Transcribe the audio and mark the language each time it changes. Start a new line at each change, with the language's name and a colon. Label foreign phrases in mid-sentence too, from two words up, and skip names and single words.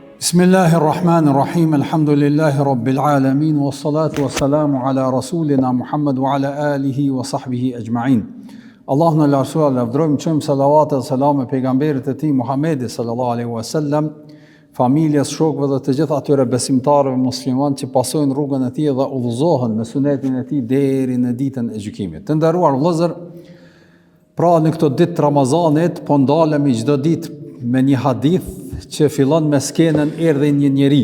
Arabic: بسم الله الرحمن الرحيم، الحمد لله رب العالمين، والصلاة والسلام على رسولنا محمد وعلى آله وصحبه أجمعين.
Albanian: Allahu në lartësuar, lavdrojmë, çojmë salavat dhe selam e pejgamberit e tij Muhammedi
Arabic: صلى الله عليه وسلم,
Albanian: familjes, shokëve dhe të gjithë atyre besimtarëve muslimanë që pasojnë rrugën e tij dhe udhëzohen me sunetin e tij deri në ditën e gjykimit. Të nderuar vëllezër, pra në këtë ditë të Ramazanit po ndalemi çdo ditë me një hadith që fillon me skenën erdhi një njeri.